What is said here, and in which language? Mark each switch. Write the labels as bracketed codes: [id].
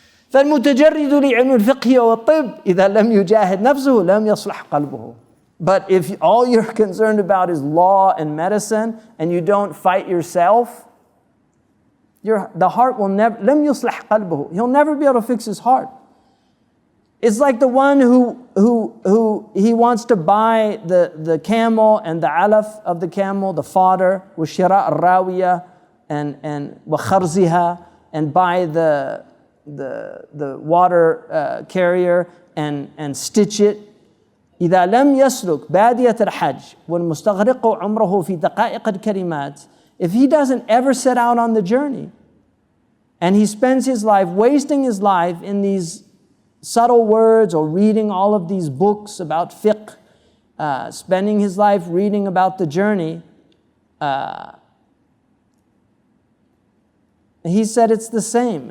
[ar] فالمتجرد لعلم الفقه والطب إذا لم يجاهد نفسه لم يصلح قلبه. [en] But if all you're concerned about is law and medicine and you don't fight yourself, the heart will never, [ar] لم يصلح قلبه. [en] He'll never be able to fix his heart. It's like the one who he wants to buy the camel and the alaf of the camel, the fodder, [ar] وشراء الراوية [en] and [ar] وخرزها, [en] and buy the water carrier and stitch it. [ar] إذا لم يسلك بادية الحج والمستغرق عمره في دقائق الكلمات. [en] If he doesn't ever set out on the journey and he spends his life wasting his life in these subtle words or reading all of these books about fiqh, spending his life reading about the journey, he said it's the same.